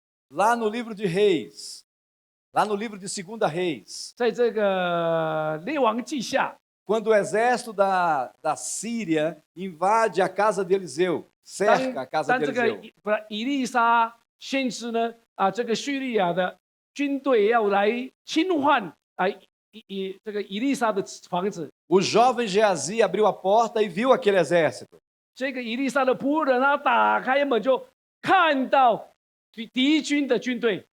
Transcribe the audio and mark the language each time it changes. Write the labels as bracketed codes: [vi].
[pt] Lá no livro de Reis, lá no livro de 2 Reis, [zh] 在这个列王记下， [pt] quando o exército da Síria invade a casa de Eliseu, [zh] 当 [pt] cerca a casa [zh] 当 [pt] de [zh] 这个 [pt] Eliseu. [zh] 以利沙先知呢这个叙利亚的军队要来侵犯这个以利沙的房子， [pt] O jovem Geazi abriu a porta e viu aquele exército. [zh] 这个以利沙的仆人他打开门就看到敌军的军队，